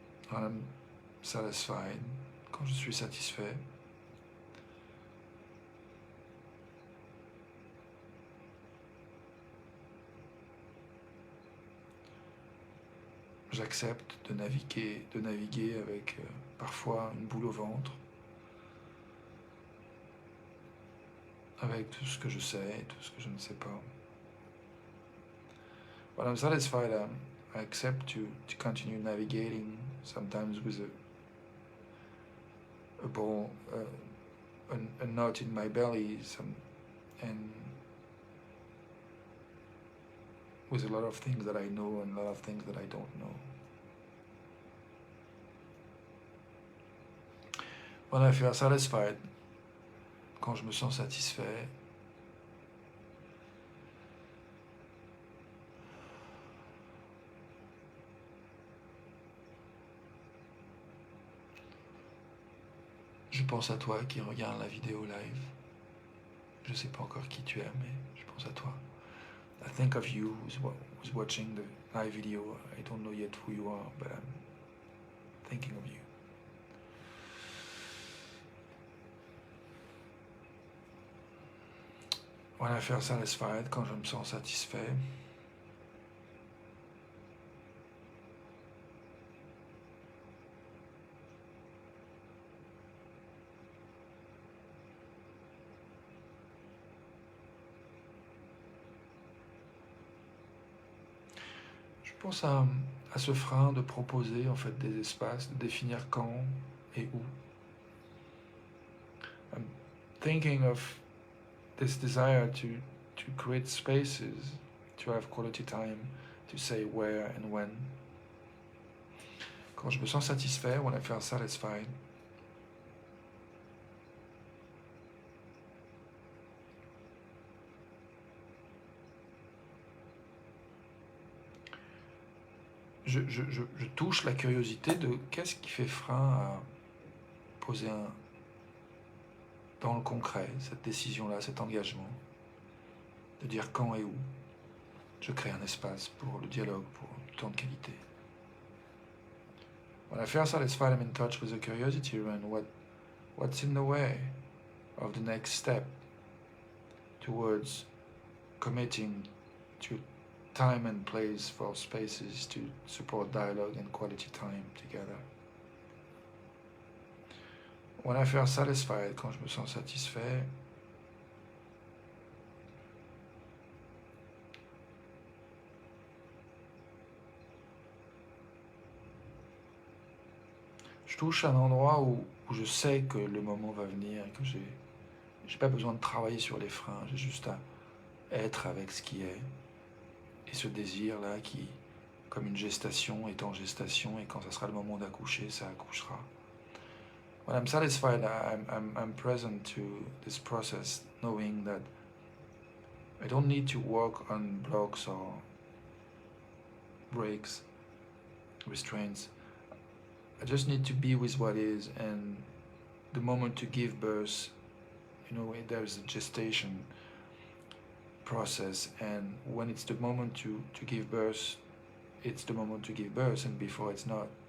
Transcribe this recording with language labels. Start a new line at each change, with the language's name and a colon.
English: When I'm satisfied,
French: quand je suis satisfait, j'accepte de naviguer avec parfois une boule au ventre, avec tout ce que je sais et tout ce que je ne sais pas.
English: When I'm satisfied, I accept to continue navigating, sometimes with a ball, a knot in my belly, and with a lot of things that I know and a lot of things that I don't know. When I feel satisfied,
French: quand je me sens satisfait, je pense à toi qui regarde la vidéo live. Je ne sais pas encore qui tu es, mais je pense à toi.
English: I think of you who's watching the live video. I don't know yet who you are, but I'm thinking of you. When I feel satisfied,
French: quand je me sens satisfait, je pense à ce frein de proposer en fait des espaces, de définir quand et où.
English: I'm thinking of this desire to create spaces, to have quality time, to say where and when.
French: Quand je me sens satisfait,
English: when I feel satisfied,
French: je touche la curiosité de qu'est-ce qui fait frein à poser dans le concret cette décision-là, cet engagement, de dire quand et où. Je crée un espace pour le dialogue, pour le temps de qualité.
English: When I feel satisfied, I'm in touch with the curiosity around what's in the way of the next step towards committing to time and place for spaces to support dialogue and quality time together. When I feel satisfied,
French: quand je me sens satisfait, je touche à un endroit où je sais que le moment va venir et que j'ai pas besoin de travailler sur les freins, j'ai juste à être avec ce qui est. Et ce désir-là qui, comme une gestation, est en gestation et quand ça sera le moment d'accoucher, ça accouchera.
English: When I'm satisfied, I'm present to this process, knowing that I don't need to work on blocks or breaks, restraints. I just need to be with what is, and the moment to give birth, there's a gestation process, and when it's the moment to give birth, it's the moment to give birth, and before it's not.